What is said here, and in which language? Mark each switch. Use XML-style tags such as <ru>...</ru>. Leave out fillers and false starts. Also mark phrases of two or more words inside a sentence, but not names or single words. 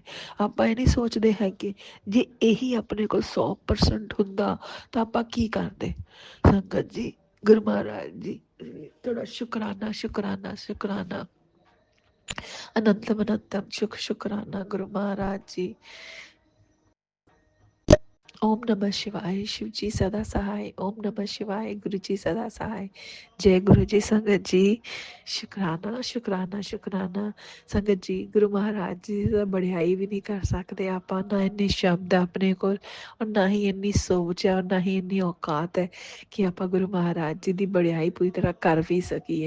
<pa>ਆਪਾਂ ਇਹ ਨਹੀਂ ਸੋਚਦੇ ਹੈਗੇ ਜੇ ਇਹੀ ਆਪਣੇ ਕੋਲ 100% ਹੁੰਦਾ ਤਾਂ ਆਪਾਂ ਕੀ ਕਰਦੇ। ਸੰਗਤ ਜੀ, ਗੁਰੂ ਮਹਾਰਾਜ ਜੀ, ਤੁਹਾਡਾ ਸ਼ੁਕਰਾਨਾ ਸ਼ੁਕਰਾਨਾ ਸ਼ੁਕਰਾਨਾ। ਅਨੰਤਮ ਅਨੰਤਮ ਸ਼ੁਕਰਾਨਾ ਗੁਰੂ ਮਹਾਰਾਜ ਜੀ।</pa> <sa>ओम नमः शिवाय।</sa> <hi>शिव जी सदा सहाय।</hi> <sa>ओम नमः शिवाय।</sa> <hi>गुरु जी सदा सहाय। जय गुरु जी।</hi> <pa>ਸੰਗਤ ਜੀ, ਸ਼ੁਕਰਾਨਾ ਸ਼ੁਕਰਾਨਾ ਸ਼ੁਕਰਾਨਾ। ਸੰਗਤ ਜੀ, ਗੁਰੂ ਮਹਾਰਾਜ ਜੀ ਦਾ ਬੜਾਈ ਵੀ ਨਹੀਂ ਕਰ ਸਕਦੇ ਆਪਾਂ, ਨਾ ਇੰਨੇ ਸ਼ਬਦ ਆਪਣੇ ਕੋਲ ਔਰ ਨਾ ਹੀ ਇੰਨੀ ਸੋਚ ਹੈ ਔਰ ਨਾ ਹੀ ਇੰਨੀ ਔਕਾਤ ਹੈ ਕਿ ਆਪਾਂ ਗੁਰੂ ਮਹਾਰਾਜ ਜੀ ਦੀ ਬੜਾਈ ਪੂਰੀ ਤਰ੍ਹਾਂ ਕਰ ਵੀ ਸਕੀਏ।</pa>